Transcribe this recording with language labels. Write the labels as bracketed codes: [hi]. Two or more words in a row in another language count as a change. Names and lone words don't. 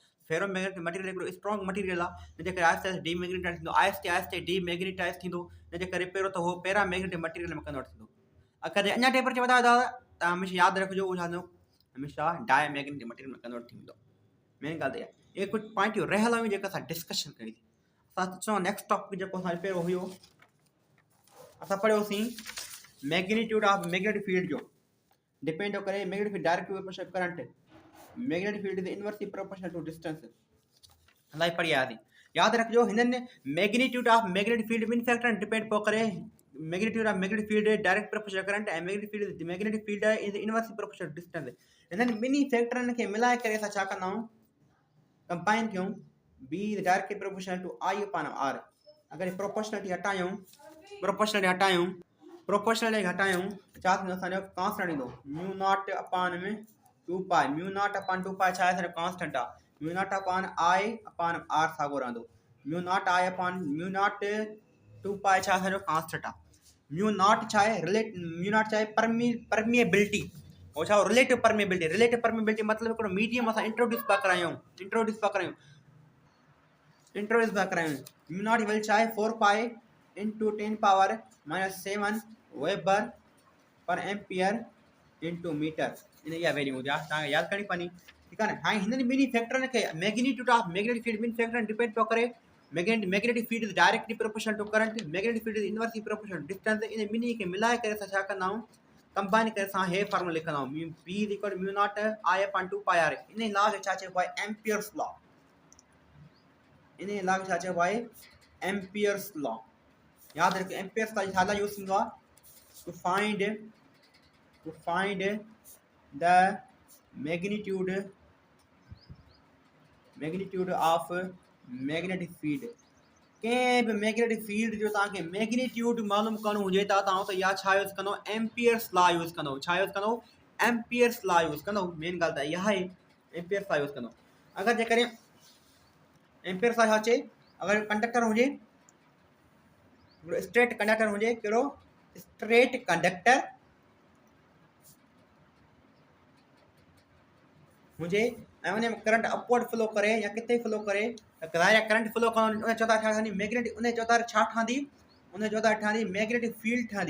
[en] ferromagnetic material [sd] हिकिड़ो [en] strong material [sd] आहे, जंहिंजे करे आहिस्ते आहिस्ते डीमैग्नेटाइज़ थींदो, आहिस्ते आहिस्ते डीमैग्नेटाइज़ थींदो, जंहिंजे करे पहिरियों त उहो [en] paramagnetic material [sd] में कन्वर्ट थींदो। अगरि अञा टेम्परेचर वधायो था त हमेशह यादि रखिजो उहो छा थींदो, हमेशह [en] diamagnetic material [sd] में कन्वर्ट थी वेंदो। मेन ॻाल्हि त इहा कुझु पॉइंटियूं रहियल हुयूं जेका असां डिस्कशन कई थी। असां अचूं [en] next topic [sd] जेको असांजो पहिरियों हुयो, असां पढ़ियोसीं [en] magnitude of magnetic field [sd] जो डिपेंड थो करे [en] magnetic field direct proportional current, magnetic field is inversely proportional to distance. [sd] इलाही पढ़ी आयासीं। यादि रखिजो हिननि [en] magnitude of magnetic field [sd] ॿिनि फैक्टरनि डिपेंड पियो करे, [en] magnitude of magnetic field direct proportional current ऐं magnetic field is inversely proportional distance. [sd] हिननि ॿिन्ही फैक्टरनि खे मिलाए करे असां छा कंदा आहियूं, कंबाइन कयूं, [en] B is directly proportional to I upon R. [sd] अगर प्रोपोर्शनलिटी हटायूं, प्रोपोर्शनलिटी हटायूं त छा थींदो, असांजो कांस्टेंट ईंदो [en] mu naught upon [sd] में 2 पाई, [en] mu naught upon 2 pi [sd] छा आहे, असांजो कांस्टेंट आहे। [en] mu naught upon I upon R [sd] साॻियो रहंदो, [en] mu naught I upon mu naught 2 pi [sd] छा असांजो कांस्टेंट आहे। [en] mu naught [sd] छा आहे, [en] mu naught [sd] छा आहे, परमिएबिलिटी, वो छा [en] relative permeability [sd] मतलब हिकिड़ो मीडियम असां इंट्रोड्यूस पिया करायूं। [en] mu naught value [sd] छा आहे, [en] 4 pi into 10 power -7 weber per ampere into meter, [sd] इन इहा वैल्यू हुजे तव्हांखे यादि करणी पवंदी। ठीकु आहे न। हाणे हिननि ॿिन्ही फैक्टरनि खे [en] magnitude of magnetic field [sd] ॿिनि फैक्टरनि डिपेंड पियो करे। [en] magnetic field is directly proportional to current, magnetic field is inversely proportional to distance. [sd] इन ॿिन्ही खे मिलाए करे असां छा कंदा आहियूं, कंबाइन करे असां हे फार्मूला लिखंदा आहियूं, [en] B is equal mu naught I upon 2 pi R. [sd] इन लॉ खे छा चइबो आहे, एम्पियर्स लॉ। इन लॉ खे छा चइबो आहे, एम्पियर्स लॉ। यादि रखियो एम्पियर्स लॉ छा यूज़ थींदो आहे, [en] to find the magnitude of magnetic field. [sd] कंहिं बि मैग्नेटिक फील्ड जो तव्हांखे मैग्नीट्यूड मालूम करणो हुजे त तव्हां त या छा यूज़ कंदो, एम्पियर्स लॉ यूज़ कंदो। छा यूज़ कंदो, एम्पियर्स लॉ यूज़ कंदो। मेन ॻाल्हि त इहा आहे, एम्पियर्स लॉ यूज़ कंदो। अगरि जेकॾहिं एम्पियर्स लॉ छा चए, अगरि कंडक्टर हुजे, [en] straight conductor [sd] हुजे, कहिड़ो [en] straight conductor [sd] हुजे ऐं उन में करंट [en] upward flow [sd] करे या किथे फ्लो करे त [en] direct current flow [sd] करणो, उन चौथा छा ठहंदी, मैग्नेटिक, उन चौथा छा ठहंदी, उन चौथा ठहंदी [en] magnetic field [sd] ठहंदी।